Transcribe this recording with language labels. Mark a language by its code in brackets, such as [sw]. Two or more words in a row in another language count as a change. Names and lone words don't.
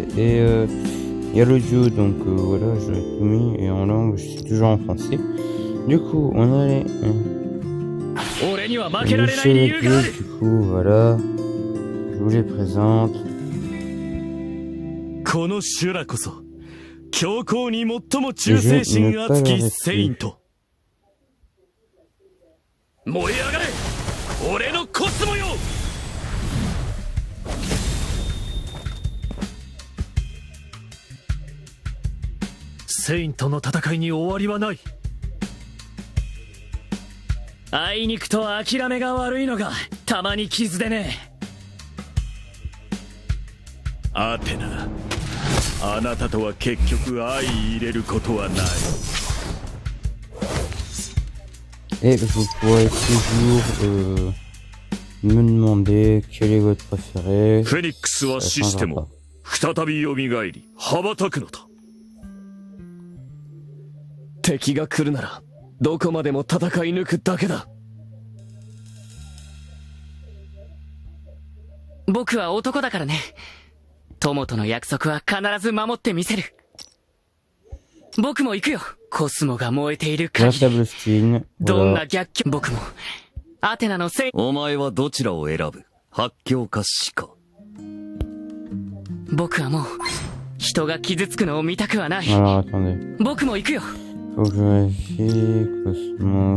[fr] Et il y a l'audio, donc voilà, je l'ai tout mis. Et en langue, je suis toujours en français. Du coup, on a les chevaliers, du coup, voilà. Je vous les présente. [ja] この修羅こそ教皇に最も忠誠心熱きセイント。燃え上がれ俺のコスモよ。セイントの戦いに終わりはない。あいにくと諦めが悪いのがたまに傷でね。アテナ、あなたとは結局相入れることはない。 [fr] Et vous pourrez toujours me demander quel est votre préféré. [ja] フェニックスは死しても再び蘇り羽ばたくのだ。敵が来るならどこまでも戦い抜くだけだ。僕は男だからね。友との約束は必ず守ってみせる。僕も行くよ。コスモが燃えている限り。どんな逆境、僕もアテナのせい。お前はどちらを選ぶ？発狂か死か。僕はもう人が傷つくのを見たくはない。僕も行くよ。 [fr] Faut que je vérifie Cosmos.